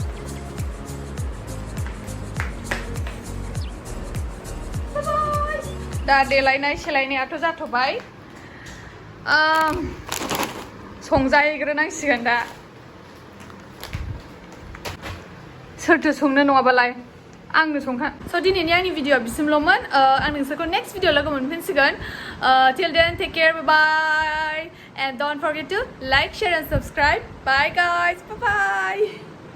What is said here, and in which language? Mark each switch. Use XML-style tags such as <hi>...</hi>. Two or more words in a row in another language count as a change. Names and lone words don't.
<brx>दा देलायनाय सेलायनायाथ' जाथ'बाय संजाहैग्रोनांसिगोन दा सोरथो संनो नङाबालाय आंनो संखा स' दिनैनि आंनि भिडिअ'आ बिसिमल'मोन आं नोंसोरखौ</brx> <en>next video</en> <brx>लोगो मोनफिनसिगोन</brx> <en>till then take care bye bye and don't forget to like share and subscribe bye guys bye bye</en>